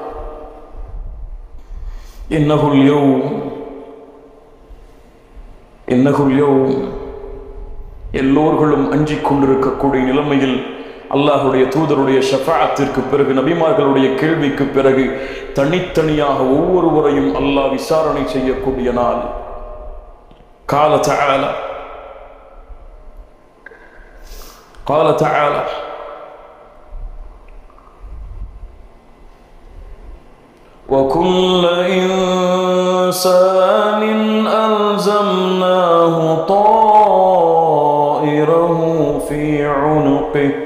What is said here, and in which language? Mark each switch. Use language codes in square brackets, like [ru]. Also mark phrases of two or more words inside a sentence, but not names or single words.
[ar] إنه اليوم، إنه اليوم. [ta] எல்லோர்களும் அஞ்சிக் கொண்டிருக்கக்கூடிய நிலைமையில் அல்லாஹுடைய தூதருடைய ஷஃபாஅத்திற்கு பிறகு, நபிமார்களுடைய கேள்விக்கு பிறகு தனித்தனியாக ஒவ்வொருவரையும் அல்லாஹ் விசாரணை செய்யக்கூடிய நாள். [ar] قال تعالى وكل إنسان ألزمناه طائره في عنقه